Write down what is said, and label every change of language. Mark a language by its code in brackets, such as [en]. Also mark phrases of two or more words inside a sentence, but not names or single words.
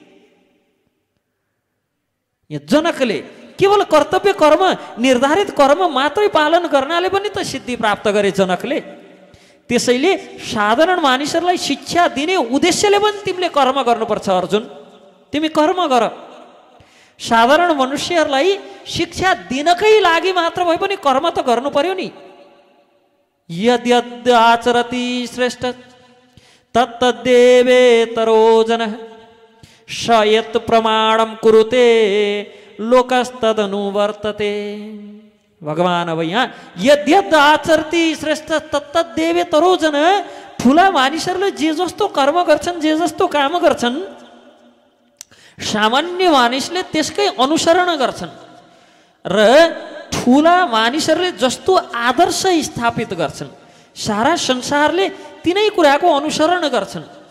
[ne] जनकले केवल कर्तव्य कर्म, निर्धारित कर्म मात्रै पालन गर्नाले पनि त सिद्धि प्राप्त गरे जनकले। त्यसैले साधारण मानिसहरूलाई शिक्षा दिने उद्देश्यले पनि तिमीले कर्म गर्नुपर्छ अर्जुन, तिमी कर्म गर। साधारण मनुष्यहरूलाई शिक्षा दिनकै लागि मात्र भए पनि कर्म त गर्नु पर्यो नि। [sa] यद्यद् आचरति श्रेष्ठ तत्तद्देवेतरो जनः स यत् प्रमाणं कुरुते लोकस्तदनुवर्तते। [ne] भगवान अब यहाँ [sa] यद्यद् आचरति श्रेष्ठ तत्तद्देवेतरो जनः, [ne] ठुला मानिसहरूले जे जस्तो कर्म गर्छन्, जे जस्तो काम गर्छन्, सामान्य मानिसले त्यसकै अनुसरण गर्छन् र ठुला मानिसहरूले जस्तो आदर्श स्थापित गर्छन् सारा संसारले तिनै कुराको अनुसरण गर्छन्।